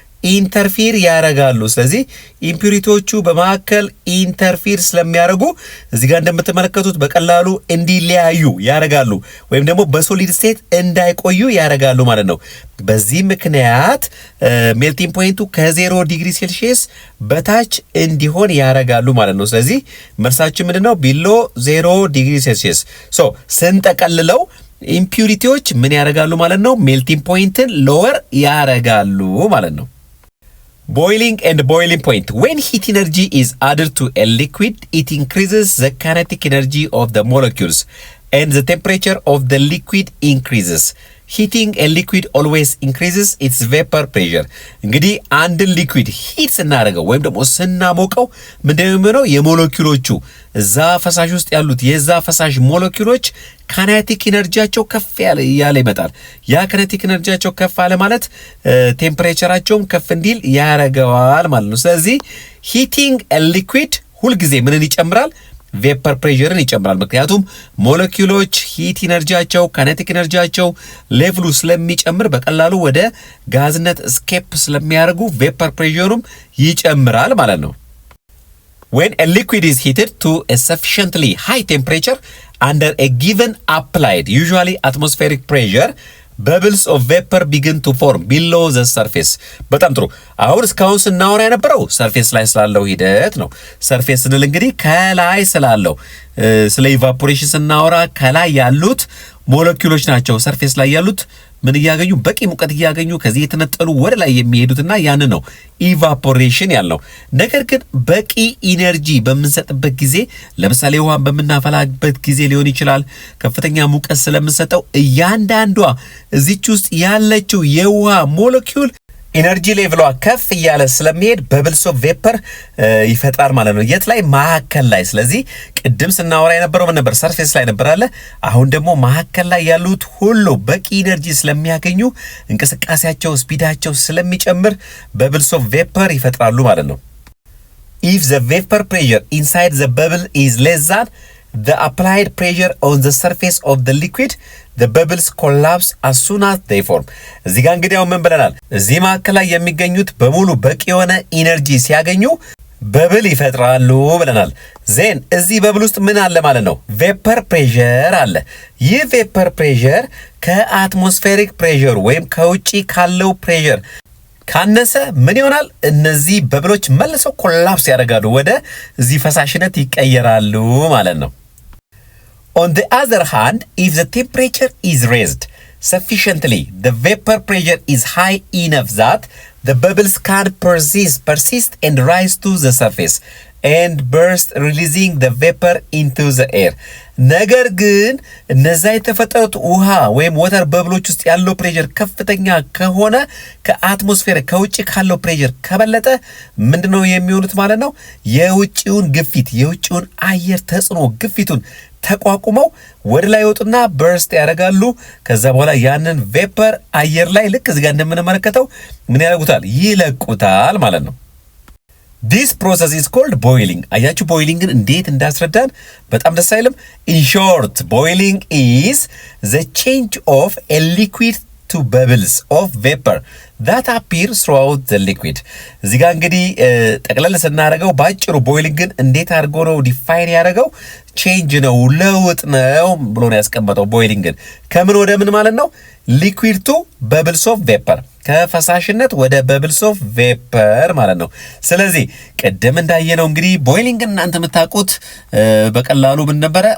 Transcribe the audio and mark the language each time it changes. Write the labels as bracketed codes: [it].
[am] ኢንተርፊር ያደርጋሉ። ስለዚህ ኢምፒሪቲዎቹ በመካከል ኢንተርፊር ስለሚያደርጉ እዚህ ጋር እንደምትመለከቱት በቀላሉ እንዲለያዩ ያደርጋሉ ወይም ደግሞ በሶሊድ ስቴት እንዳይቆዩ ያደርጋሉ ማለት ነው። በዚህ ምክንያት ሜልቲንግ ፖይንቱ ከ0 ዲግሪ ሴልሺየስ በታች እንዲሆን ያደርጋሉ ማለት ነው። ስለዚህ መልሳችን ምንድነው? ቢሎ 0 ዲግሪ ሴልሺየስ። ሶ ስንጠቀልለው ኢምፒሪቲዎች ምን ያደርጋሉ ማለት ነው? ሜልቲንግ ፖይንትን ሎወር ያደርጋሉ ማለት ነው። [en] Boiling and boiling point. When heat energy is added to a liquid, it increases the kinetic energy of the molecules and the temperature of the liquid increases. Heating a liquid always increases its vapor pressure. [am] እንግዲህ አንድን ሊኩዊድ ሂት ስናደርገው ወይም ደግሞ ስናሞቀው ምንድነው የሚሆነው? የሞለኪውሎቹ እዛ ፈሳሽ ውስጥ ያሉት የዛ ፈሳሽ ሞለኪውሎች ካይኔቲክ ኢነርጂያቸው ከፍ ያለ ይመጣል። ያ ካይኔቲክ ኢነርጂያቸው ከፍ አለ ማለት ቴምፕሬቸራቸውም ከፍ እንዲል ያደርገዋል ማለት ነው። ስለዚህ ሂቲንግ [en] a liquid [am] ሁልጊዜ ምንን ይጨምራል? ቬፐር ፕሬሸርን ይጨምራል። ምክንያቱም ሞለኪውሎች ሂት ኢነርጂያቸው ካይኔቲክ ኢነርጂያቸው ሌቭሉ ስለሚጨምር በቀላሉ ወደ ጋዝነት ስኬፕ ስለሚያደርጉ ቬፐር ፕሬሸሩም ይጨምራል ማለት ነው። [en] When a liquid is heated to a sufficiently high temperature under a given applied, usually atmospheric pressure, bubbles of vapor begin to form below the surface. [am] በጣም ጥሩ። አሁን እስካሁን ስናወራ የነበረው ሰርፌስ ላይ ስላለው ሂደት ነው። ሰርፌስ ስንል እንግዲህ ከላይ ስላለው ስለ ኢቫፖሬሽን ስናወራ ከላይ ያሉት ሞለኪውሎች ናቸው ሰርፌስ ላይ ያሉት ምን እያገኙ በቂ ሙቀት እያገኙ ከዚህ የተነጠሉ ወደ ላይ የሚሄዱትና ያን ነው ኢቫፖሬሽን ያልነው። ነገር ግን በቂ ኢነርጂ በምንሰጥበት ጊዜ ለምሳሌ ውሃን በምናፈላበት ጊዜ ሊሆን ይችላል ከፍተኛ ሙቀት ስለምንሰጠው እያንዳንዷ እዚች ውስጥ ያለችው የውሃ ሞለኪውል ኢነርጂ ሌቭሏ ከፍ እያለ ስለሚሄድ በብልስ ኦፍ ቬፐር ይፈጥራል ማለት ነው። የት ላይ? መሀከል ላይ። ስለዚህ ቅድም ስናወራ የነበረው ምን ነበር? ሰርፌስ ላይ ነበር አለ። አሁን ደግሞ መሀከል ላይ ያሉት ሁሉ በቂ ኢነርጂ ስለሚያገኙ እንቅስቃሴያቸው ስፒዳቸው ስለሚጨምር በብልስ ኦፍ ቬፐር ይፈጥራሉ ማለት ነው። [en] if the vapor pressure inside the bubble is less than the applied pressure on the surface of the liquid, the bubbles collapse as soon as they form. [am] እዚህ ጋር እንግዲህ ምን ብለናል? እዚህ መካከል ላይ የሚገኙት በሙሉ በቂ የሆነ ኢነርጂ ሲያገኙ በብል ይፈጥራሉ ብለናል። ዜን እዚህ በብል ውስጥ ምን አለ ማለት ነው? ቬፐር ፕሬሸር አለ። ይህ ቬፐር ፕሬሸር ከአትሞስፌሪክ ፕሬሸር ወይም ከውጪ ካለው ፕሬሸር ካነሰ ምን ይሆናል? እነዚህ በብሎች መልሰው ኮላፕስ ያደርጋሉ፣ ወደ እዚህ ፈሳሽነት ይቀየራሉ ማለት ነው። [en] On the other hand, if the temperature is raised sufficiently, the vapor pressure is high enough that the bubbles can persist and rise to the surface and burst, releasing the vapor into the air. [am] ነገር ግን እነዛ የተፈጠሩት ውሃ ወይም ወተር በብሎች ውስጥ ያለው ፕሬሸር ከፍተኛ ከሆነ ከአትሞስፌር ከውጪ ካለው ፕሬሸር ከበለጠ ምንድነው የሚሆኑት ማለት ነው? የውጪውን ግፊት የውጪውን አየር ተጽዕኖ ግፊቱን ተቋቁመው ወደ ላይ ወጡና በርስት ያደርጋሉ። ከዛ በኋላ ያንን ቬፐር አየር ላይ ልክ እዚህ ጋር እንደምንመለከተው ምን ያደርጉታል? ይለቁታል ማለት ነው። [en] This process is called boiling. [am] አያችሁ ቦይሊንግን እንዴት እንዳስረዳን በጣም ደስ አይልም? [en] In short, boiling is the change of a liquid to bubbles of vapor that appear throughout the liquid. [am] እዚህ ጋር እንግዲህ ጠቅለል ስናደርገው ባጭሩ ቦይሊንግን እንዴት አድርጎ ነው ዲፋይን ያደረገው? ቼንጅ ነው፣ ለውጥ ነው ብሎ ነው ያስቀመጠው። ቦይሊንግን ከምን ወደ ምን ማለት ነው? ሊኩዊድ ቱ በብልስ ኦፍ ቬፐር፣ ከፈሳሽነት ወደ በብልስ ኦፍ ቬፐር ማለት ነው። ስለዚህ ቅድም እንዳየነው እንግዲህ ቦይሊንግ እናንተ የምታውቁት በቀላሉ ምን ነበረ?